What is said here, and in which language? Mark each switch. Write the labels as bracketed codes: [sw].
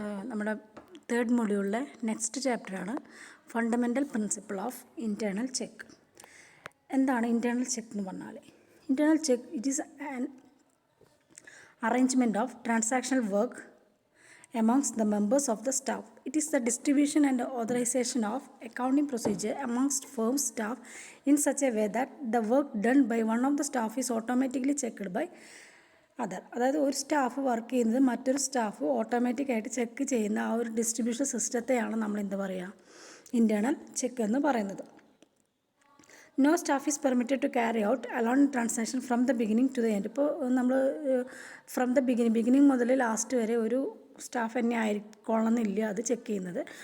[ml] നമ്മുടെ third മൊഡ്യൂളിലെ next ചാപ്റ്ററാണ് fundamental principle of internal check. എന്താണ് ഇൻറ്റേർണൽ ചെക്ക് എന്ന് പറഞ്ഞാൽ? [en] Internal check it is an arrangement of transactional work amongst the members of the staff. It is the distribution and authorization of accounting procedure amongst firm staff in such a way that the work done by one of the staff is automatically checked by other. [ml] അതായത് ഒരു staff work ചെയ്യുന്നത് മറ്റൊരു staff ഓട്ടോമാറ്റിക്കായിട്ട് check ചെയ്യുന്ന ആ ഒരു distribution സിസ്റ്റത്തെയാണ് നമ്മൾ എന്ത് പറയുക, ഇൻറ്റേർണൽ ചെക്ക് എന്ന് പറയുന്നത്. [en] No staff is permitted to carry out alone transaction from the beginning to the end. [ml] ഇപ്പോൾ നമ്മൾ [en] from the beginning [ml] മുതൽ ലാസ്റ്റ് വരെ ഒരു സ്റ്റാഫ് തന്നെ ആയിരിക്കണമെന്നില്ല അത് ചെക്ക് ചെയ്യുന്നത്.